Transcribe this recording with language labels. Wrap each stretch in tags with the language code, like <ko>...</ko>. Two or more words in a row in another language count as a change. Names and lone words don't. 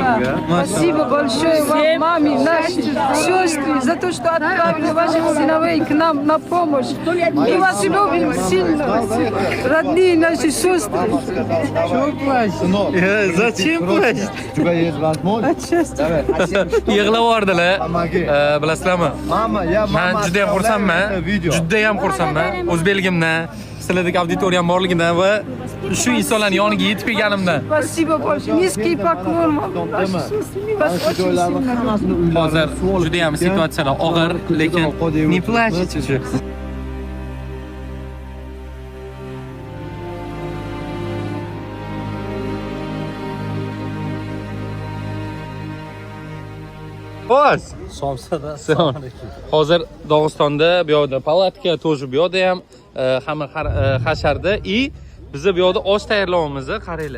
<ru>Спасибо большое вам, маме, нашей сестры, за то, что отправили ваших сыновей к нам на помощь. Мы вас любим сильно, родные наши сестры. Zachем плачешь? У тебя есть возможность?</ru> <uz>Yig'lab yubordilar. Bilasizlarmi? Men juda ham xursandman. Juda ham xursandman. O'zbekligimdan, sizlardagi auditoriyam borligidan va shu insonlarning yoniga yetib kelganimdan.</uz> <ru>Спасибо большое. Низкий поклон вам.</ru> <uz>Hozir juda ham situatsiyalar og'ir, lekin</uz> <ru>не плачьте. Boz.</ru> <uz>Somsada. Hozir Dog'istonda bu yoqda palatka, to'ji bu yoqda ham hamma hasharda и bizni bu yoqda osh tayyorlayapmiz, qaranglar.</uz>